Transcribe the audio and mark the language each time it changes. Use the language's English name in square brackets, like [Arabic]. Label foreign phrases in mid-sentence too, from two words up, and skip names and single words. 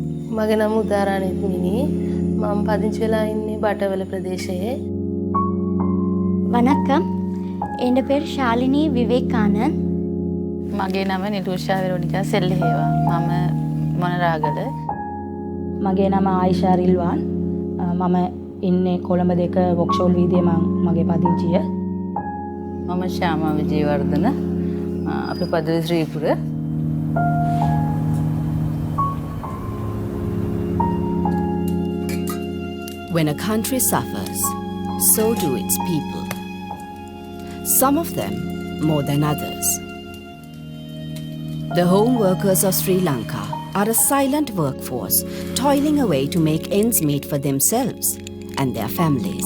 [Sinhala] මගේ නම උදාරාණිත් මිනි. මම පදිංචි වෙලා ඉන්නේ බටවල ප්‍රදේශයේ. [Tamil] வணக்கம். என் பேர் ஷாலினி விவேகானந்த். [Sinhala] මගේ නම නිරූෂා වෙරෝනිකා සෙල්ලහේවා. මම මොනරාගල. මගේ නම ආයිෂා රිල්වාන්. මම ඉන්නේ කොළඹ 2 වොක්ෂෝල් වීදියේ මගේ පදිංචිය. මම ශ්‍යාමා විජේවර්ධන. අපේ පදවි ශ්‍රීපුර. [English] When a country suffers, so do its people. Some of them more than others. The home workers of Sri Lanka are a silent workforce toiling away to make ends meet for themselves and their families.